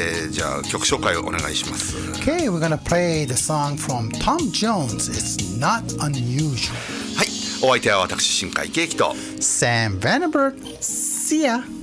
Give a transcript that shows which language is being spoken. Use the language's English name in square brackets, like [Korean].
[Japanese] じゃあ曲紹介をお願いします。 [English] Okay, we're gonna play the song from Tom Jones, It's Not Unusual. [Japanese] はい、お相手は私新海圭樹と [English] Sam Vandenberg. See ya.